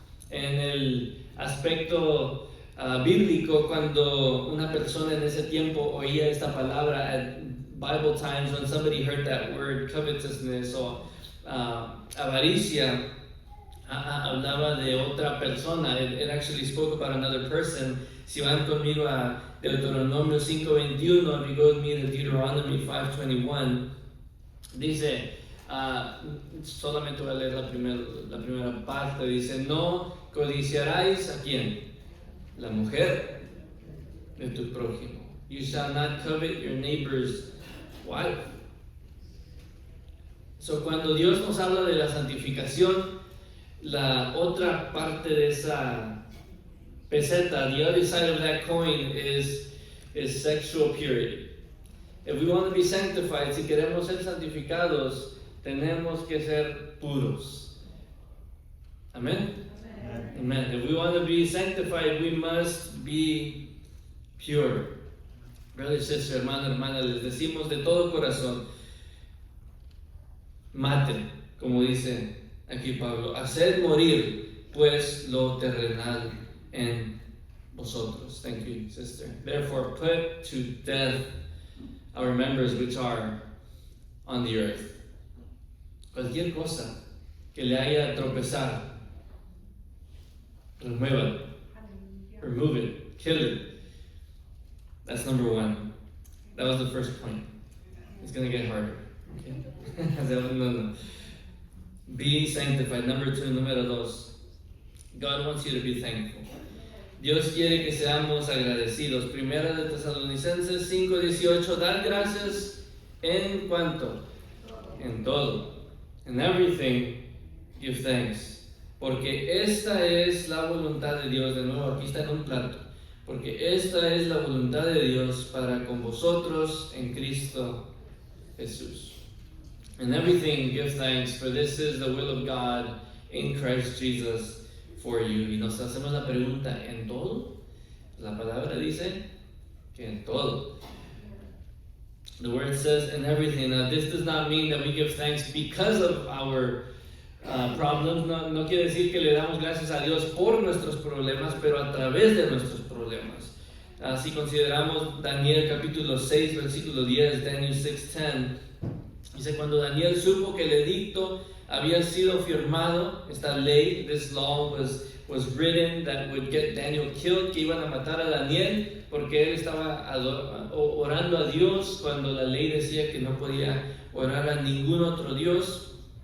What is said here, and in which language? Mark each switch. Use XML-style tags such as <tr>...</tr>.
<es>En el aspecto bíblico, cuando una persona en ese tiempo oía esta palabra,</es> <en>at Bible times, when somebody heard that word, covetousness</en> <es>o avaricia, hablaba de otra persona.</es> <en>It actually spoke about another person.</en> <es>Si van conmigo a Deuteronomio 5:21,</es> <en>if you go with me to Deuteronomy 5:21,</en> <es>dice, solamente voy a leer la primera parte, dice, no codiciarás ¿a quién? La mujer de tu prójimo.</es> <en>You shall not covet your neighbor's wife.</en> <es>So, cuando Dios nos habla de la santificación, la otra parte de esa peseta,</es> <en>the other side of that coin is sexual purity. If we want to be sanctified,</en> <es>si queremos ser santificados, tenemos que ser puros. Amén. Amen.</es> <en>If we want to be sanctified, we must be pure.</en> <es>Brother y sister, hermana, les decimos de todo corazón, maten, como dice aquí Pablo, haced morir pues lo terrenal en vosotros.</es> <en>Thank you, sister. Therefore, put to death our members which are on the earth.</en> <es>Cualquier cosa que le haya tropezar,</es> <en>remove it, kill it. That's number one. That was the first point. It's going to get harder. Okay? No. Be sanctified. Number two,</en> <es>número dos.</es> <en>God wants you to be thankful.</en> <es>Dios quiere que seamos agradecidos. Primera de Tesalonicenses 5:18. Dar gracias en cuanto? En todo.</es> <en>In everything, give thanks.</en> <es>Porque esta es la voluntad de Dios. De nuevo, aquí está en un plato. Porque esta es la voluntad de Dios para con vosotros en Cristo Jesús.</es> <en>In everything, give thanks, for this is the will of God in Christ Jesus for you.</en> <es>Y nos hacemos la pregunta, ¿en todo? La palabra dice que en todo.</es> <en>The word says in everything. Now, this does not mean that we give thanks because of our problems.</en> <es>No quiere decir que le damos gracias a Dios por nuestros problemas, pero a través de nuestros problemas. Si consideramos Daniel capítulo 6, versículo 10, Daniel 6:10, dice, cuando Daniel supo que el edicto había sido firmado, esta ley,</es> <en>this law was written that would get Daniel killed,</en> <es>que iban a matar a Daniel porque él estaba orando a Dios cuando la ley decía que no podía orar a ningún otro Dios.</es>